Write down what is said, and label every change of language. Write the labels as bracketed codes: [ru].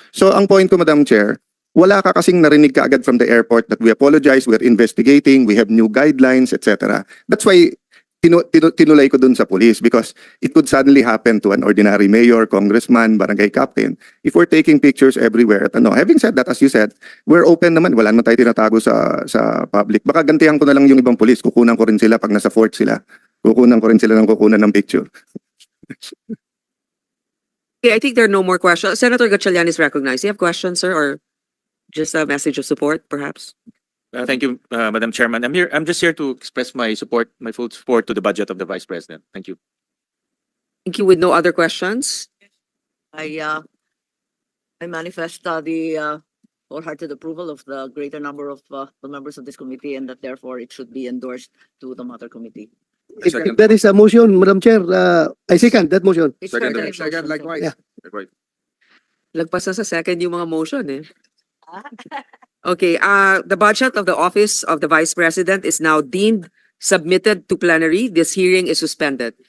[en] So ang point ko, Madam Chair, [tl] wala ka kasing narinig ka agad [en] from the airport that we apologize, we're investigating, we have new guidelines, etc. That's why [tl] tinulay ko dun sa [en] police because it could suddenly happen to an ordinary mayor, congressman, barangay captain if we're taking pictures everywhere. At having said that, as you said, we're open naman, [tl] wala naman tayo tinatago sa [en] public. [tl] Baka gantihan ko na lang yung ibang police, kukunan ko rin sila pag nasa fort sila. Kukunan ko rin sila ng kukunan ng picture. [en] Okay, I think there are no more questions. Senator Gatchalian is recognized. You have questions, sir, or just a message of support, perhaps? Thank you, Madam Chairman. I'm just here to express my support, my full support to the budget of the Vice President. Thank you. Thank you. With no other questions? I manifest the wholehearted approval of the greater number of the members of this committee and that therefore it should be endorsed to the matter committee. If there is a motion, Madam Chair, I second that motion. It's Second, certainly second, motion, so- likewise. Yeah. [tl] Lagpas na sa second yung mga motion eh. [en] Okay, the budget of the Office of the Vice President is now deemed submitted to plenary. This hearing is suspended.